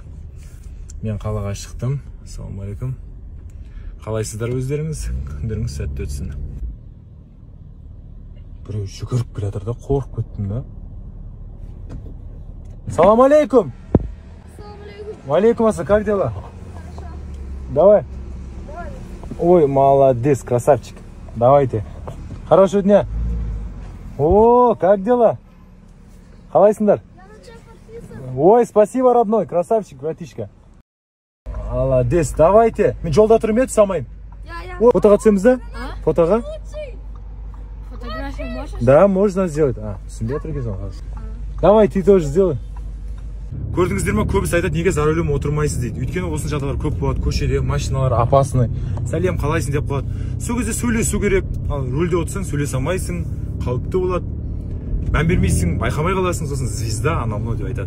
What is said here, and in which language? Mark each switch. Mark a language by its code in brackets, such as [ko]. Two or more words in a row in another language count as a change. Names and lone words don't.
[kk] Мен қалаға шықтым. Ассалаумалейкум. Қалайсыздар өздеріңіз? Күндеріңіз сәтті өтсін. Біреу жүгіріп келатыр да, қорқып кеттім да. Ассалаумалейкум. Валейкум ассалам, [ru] как дела? Давай. Ой, молодец, красавчик. Давайте. Хорошего дня. О, как дела? [kk] Қалайсыңдар? Ой, [ru] спасибо, родной. Красавчик, братишка. Молодец, давайте. [kk] Мен жолда тұрмын еді, самайын. Фотоға түсеміз да? Фотоға? [ru] Фотографию можешь? Да, можно сделать. [kk] Түсінбей отыр екен. [ru] Давай, ты тоже сделай. [kk] Көрдіңіздер ме, көбісі айтады, неге [ru] за рулем [kk] отырмайсыз дейді. Өйткені осы жағдайлар көп болады, көшеде машиналар опасный. Сәлем, қалайсың деп қалады. Сол кезде сөйлесу керек. Ал рөлде отырсаң, сөйлесе алмайсың, қауіпті болады. Мән бермейсің, байқамай қаласың, сосын звезда, анау деп айтады.